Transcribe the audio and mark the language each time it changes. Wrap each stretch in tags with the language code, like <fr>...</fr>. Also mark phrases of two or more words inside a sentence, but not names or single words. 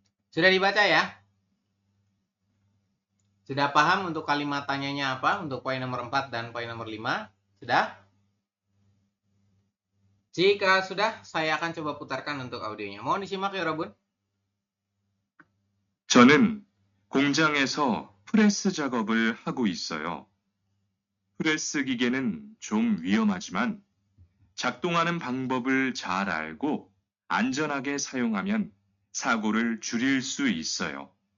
<id>Sudah dibaca ya? Sudah paham untuk kalimat tanyanya apa? Untuk poin nomor 4 dan poin nomor 5? Sudah? Jika sudah, saya akan coba putarkan untuk audionya. Mohon disimak ya,</id> <ko>여러분. 저는 공장에서 프레스 작업을 하고 있어요. 프레스 기계는 좀 위험하지만 작동하는 방법을 잘 알고 안전하게 사용하면 사고를 줄일 수 있어요.</ko>